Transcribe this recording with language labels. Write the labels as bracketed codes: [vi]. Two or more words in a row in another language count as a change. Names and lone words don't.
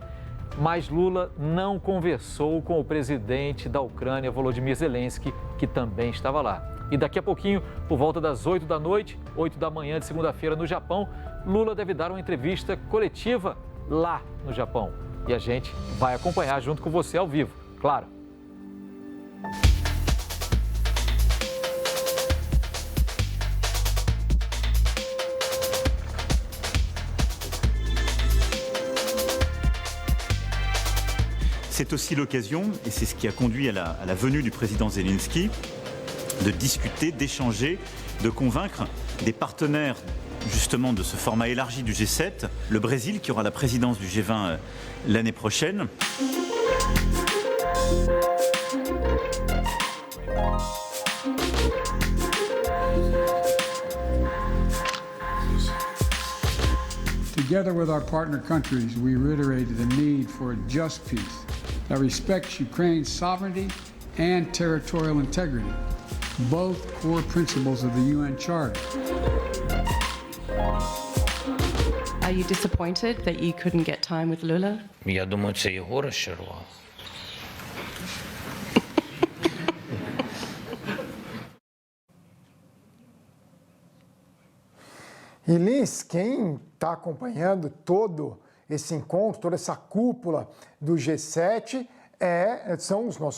[pt] Mas Lula não conversou com o presidente da Ucrânia, Volodymyr Zelensky, que também estava lá. E daqui a pouquinho, por volta das 8 da noite, 8 da manhã de segunda-feira no Japão, Lula deve dar uma entrevista coletiva lá no Japão. E a gente vai acompanhar junto com você ao vivo, claro. [fr] C'est aussi l'occasion, et c'est ce qui a conduit à la venue du président Zelensky, de discuter, d'échanger, de convaincre des partenaires justement de ce format élargi du G7, le Brésil qui aura la présidence du G20 l'année prochaine. [en] Together with our partner countries, we reiterated the need for a just peace that respects Ukraine's sovereignty and territorial integrity, both core principles of the UN Charter. Are you disappointed that you couldn't get time with Lula? [uk] Я думаю, це його розчарувало. [pt] E Lins, quem está acompanhando todo esse encontro, toda essa cúpula do G7, são os nossos